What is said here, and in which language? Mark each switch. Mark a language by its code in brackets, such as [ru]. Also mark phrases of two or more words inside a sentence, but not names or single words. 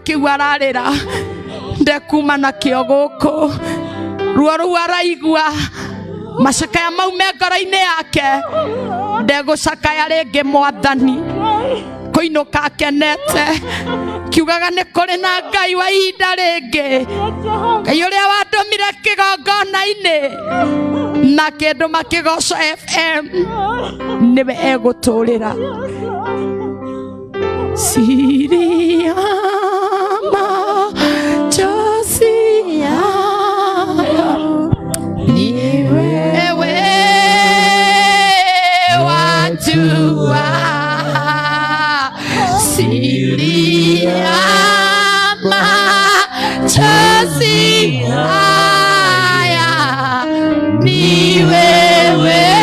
[ki] kiu ararira ndekuma nakio guku ruo ruu araigua macakaya mau me ngoro-inĩ yake ndegucakaya ringi Mwathani kuinuka akenete kiugaga nĩ kũrĩ na Ngai wa ihinda rĩngĩ, Ngai ũrĩa wandũmire kĩgongona-inĩ na kĩndũ makĩgoco FM nĩwe egũtũũrĩra. [sw] Siri ya machozi yangu ni wewe wajua, siri ya machozi haya ni wewe